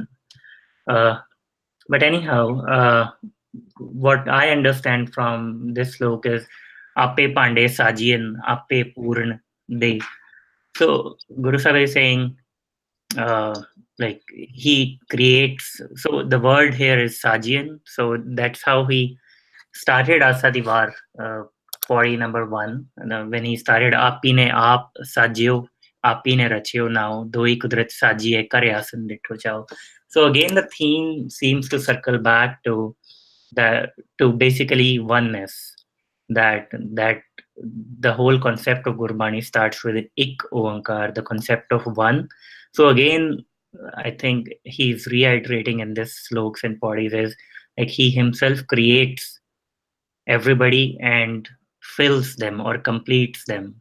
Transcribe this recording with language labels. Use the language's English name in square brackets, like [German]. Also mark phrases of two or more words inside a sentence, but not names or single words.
[English] But anyhow, what I understand from this slok is [Punjabi] ਆਪੇ ਪਾਂਡੇ ਸਾਜਿਅਨ, ਆਪੇ ਪੂਰਨ ਦੇ. [English] So Guru Sahib is saying like he creates, so the word here is Sajian. So that's how he started Asa Ki Vaar, Pauri number 1. And, when he started [Punjabi] ਆਪੀ ਨੇ ਆਪ ਸਾਜਿਓ, ਆਪੀ ਨੇ ਰਚਿਓ ਨਾਓ, ਦੁਈ ਕੁਦਰਤਿ ਸਾਜੀਐ ਕਰਿ ਆਸਣੁ ਡਿਠੋ ਚਾਉ. [English] So again the theme seems to circle back to basically oneness, that the whole concept of Gurbani starts with Ik Oankar, the concept of one. So again, I think he's reiterating in this sloks and podis is like he himself creates everybody and fills them or completes them.